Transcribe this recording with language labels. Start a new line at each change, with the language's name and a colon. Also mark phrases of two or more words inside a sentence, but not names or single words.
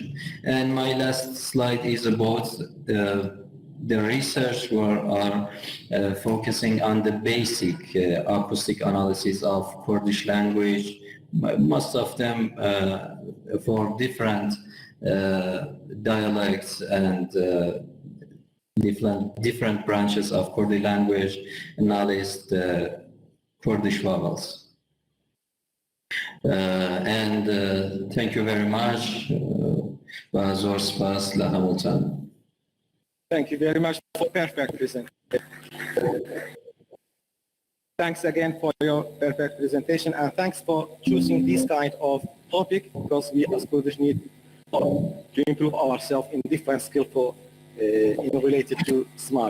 English: And my last slide is about the research where are focusing on the basic acoustic analysis of Kurdish language, most of them for different dialects and different branches of Kurdish language, analyzed Kurdish vowels. And thank you very much.
Central Kurdish: زۆر سپاس لە هەمووتان.
English: Thank you very much for perfect presentation. Thanks again for your perfect presentation, and thanks for choosing this kind of topic, because we as Kurdish need to improve ourselves in different skills for related to smart computing.